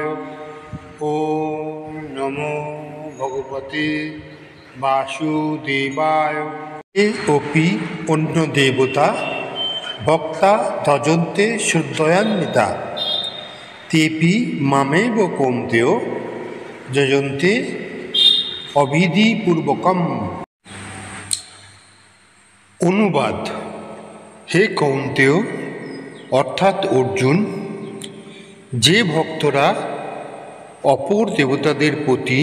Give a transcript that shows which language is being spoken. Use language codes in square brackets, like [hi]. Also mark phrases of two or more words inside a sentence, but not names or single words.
[sa] ओम नमो भगवते वासुदेवाय। अपि अन्य देवता भक्ता भजन्ते श्रद्धयान्विता तेपि मामेव कौन्तेय যজন্তে অবিধিপূর্বকম। [bn] অনুবাদ: হে কৌন্তেয় অর্থাৎ অর্জুন, যে ভক্তরা অপর দেবতাদের প্রতি